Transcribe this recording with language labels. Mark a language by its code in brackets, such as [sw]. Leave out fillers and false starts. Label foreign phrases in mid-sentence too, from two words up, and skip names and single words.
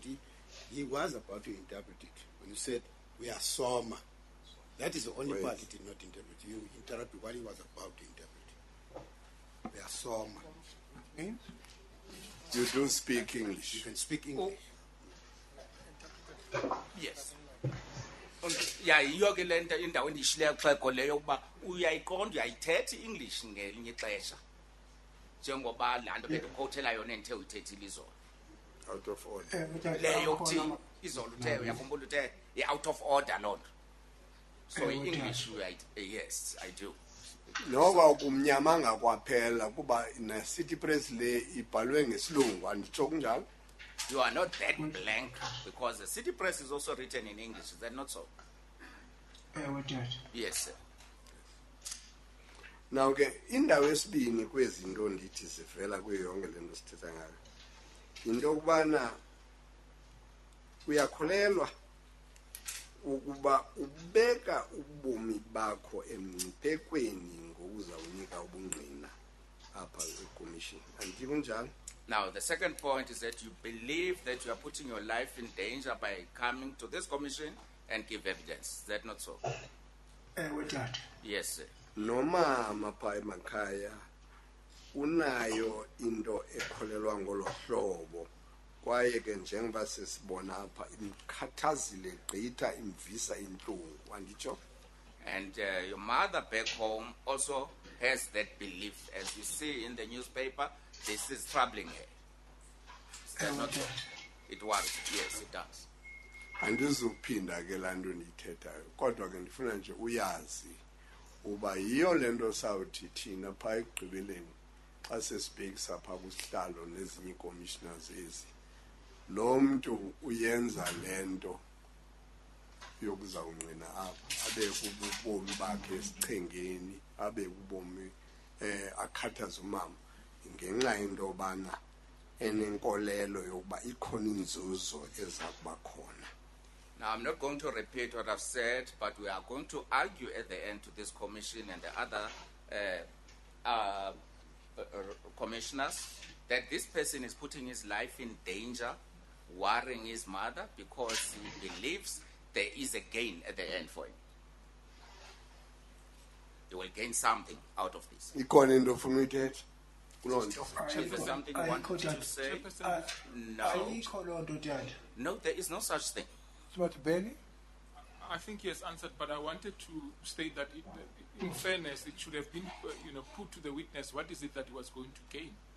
[en] He was about to interpret it. When you said, we are soma, that is the only part he did not interpret. You interrupted what he was about to interpret. We are soma. Means? You do speak English. You can speak English. Yes. Yeah, [xh] yiyo ke le nto indawo endiyishileyo xhego leyo ukuba uyayiqonda uyayithetha i-English ngelinye ixesha njengoba laa nto bendikhothela yona endithe uyithethile izolo [en] Out of order. [xh] leyo kuthi izolo uthe uyakhumbula uthe i- [en] out of order [xh] loo nto so i-English [en] yes I do. [xh] Noba kumnyamanga kwaphela kuba na city press le ibhalwe ngesilungu anditsho kunjalo. [en] You are not that blank because the city press is also written in English. Is that not so? Yes, sir. [xh] Now ke indawo esibini kwezinto ndithi sivela kuyo yonke lento sithetha ngayo. Into kubana uyakholelwa ukuba ubeka ubomi bakho emngciphekweni ngokuzawunika ubungqina apha eCommission. Andithi kunjalo? [en] Now, the second point is that you believe that you are putting your life in danger by coming to this commission and give evidence. Is that not so? Yes, sir. [xh] Nomama pha emakhaya unayo into ekholelwa ngolo hlobo kwaye ke njengoba sesibona apha imkhathazile gqitha imvisa inhlungu anditsho. [en] And your mother back home also has that belief. As you see in the newspaper, this is troubling her. Is that not so? It worries. Yes, it does. [xh] Andizuphinda ke laa nto ndiyithethayo kodwa ke ndifuna nje uyazi uba yiyo le nto sawuthi thina phaa ekugqibeleni xa sesibhekisa phaa kusihlalo nezinye ii-commissioners ezi lo mntu uyenza le nto yokuzawungqina apha abe kubomi bakhe esichengeni abe kubomi akhathaza umama ngenxa yento yobana enenkolelo yokuba ikhona inzuzo eza kuba khona. [en] Now, I'm not going to repeat what I've said, but we are going to argue at the end to this commission and the other commissioners that this person is putting his life in danger, worrying his mother because he believes there is a gain at the end for him. He will gain something out of this. [xh] Ikhona into ofuna uyithetha? [en] Is there something you want to say? No, there is no such thing. Mr. Bailey? I think he has answered, but I wanted to state that in fairness, it should have been put to the witness what is it that he was going to gain.